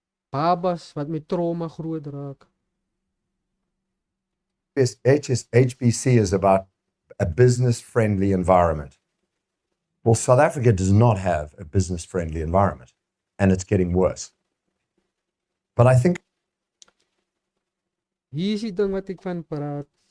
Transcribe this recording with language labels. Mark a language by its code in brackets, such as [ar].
[af] Babas wat met trauma groot raak. [en] HBC is about a business-friendly environment. Well, South Africa does not have a business-friendly environment, and it's getting worse. But I think... [af] Hier is die ding wat ek van praat.